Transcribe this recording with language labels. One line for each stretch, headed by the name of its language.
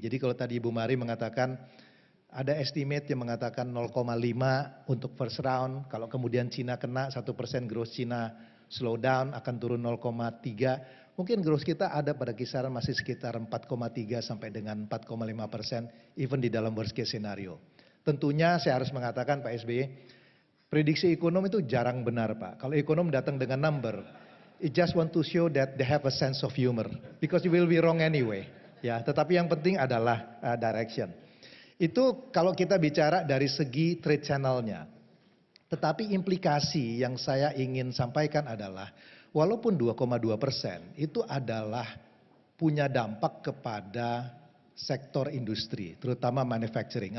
Indonesian: Jadi kalau tadi Ibu Mari mengatakan ada estimate yang mengatakan 0,5 untuk first round, kalau kemudian Cina kena 1% growth Cina slow down akan turun 0,3, mungkin growth kita ada pada kisaran masih sekitar 4,3 sampai dengan 4,5%
English: even
Indonesian: di dalam
English: worst case scenario.
Indonesian: Tentunya saya harus mengatakan Pak SBY, prediksi ekonom itu jarang benar Pak. Kalau ekonom datang dengan
English: number, it just want to show that they have a sense of humor, because you will be wrong anyway.
Indonesian: Ya, tetapi yang penting adalah direction. Itu kalau kita bicara dari segi trade channel-nya. Tetapi implikasi yang saya ingin sampaikan adalah walaupun 2,2% itu adalah punya dampak kepada sektor industri, terutama manufacturing.